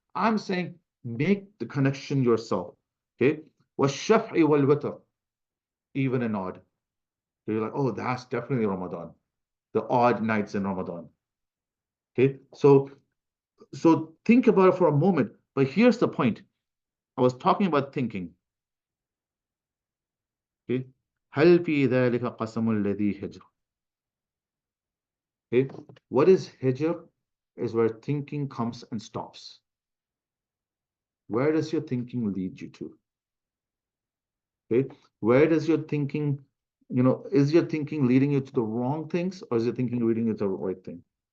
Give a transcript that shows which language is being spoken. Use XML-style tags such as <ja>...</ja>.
<en>I'm saying make the connection yourself. Okay,</en> <ar>وَالشَّفْعِ وَالْوِتْرِ,</ar> <en>even and odd. So you're like, oh, that's definitely Ramadan. The odd nights in Ramadan. Okay, so think about it for a moment. But here's the point. I was talking about thinking.</en> <ar>Okay, هل في ذلك قسم الذي هجر.</ar> <en>Okay, what is hijr? Is where thinking comes and stops. Where does your thinking lead you to? Okay, where does your thinking, is your thinking leading you to the wrong things, or is your thinking leading you to the right thing?</en>